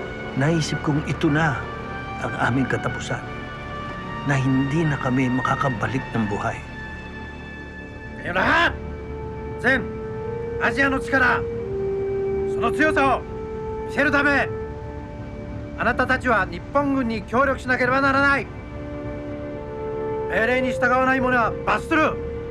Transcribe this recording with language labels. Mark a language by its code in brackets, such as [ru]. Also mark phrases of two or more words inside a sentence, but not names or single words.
[tl] Naisip kong ito na ang aming katapusan. na hindi na kami makakabalik ng buhay. Kayo lahat! Zen! [ja] アジアの力、その強さを見せるため、あなたたちは日本軍に協力しなければならない。命令に従わない者は罰する。